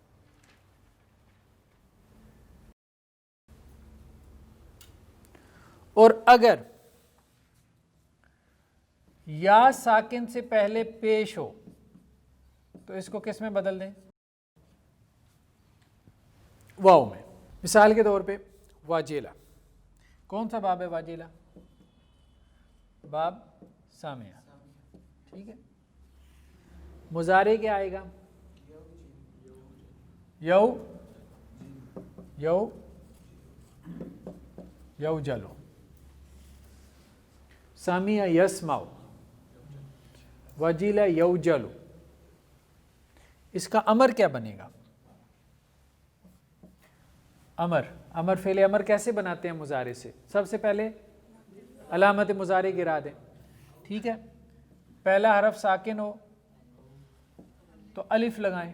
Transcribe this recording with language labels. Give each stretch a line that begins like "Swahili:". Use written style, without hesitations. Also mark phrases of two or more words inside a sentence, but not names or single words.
Urdu: اور اگر یا ساکن سے پہلے پیش ہو تو اس کو کس میں بدل دیں؟ واو میں. مثال کے طور پہ واجیلا. کون سا باب ہے واجیلا؟ باب سامیہ. ٹھیک ہے. مضارع کیا آئے گا؟
Arabic: یو، یو، یو جلو. سامیہ یسمعو. وجیلا یو جلو.
Urdu: اس کا امر کیا بنے گا؟ امر. امر فعل امر کیسے بناتے ہیں مضارع سے؟ سب سے پہلے علامت مضارع گرا دیں. ٹھیک ہے. پہلا حرف ساکن ہو تو الف لگائیں.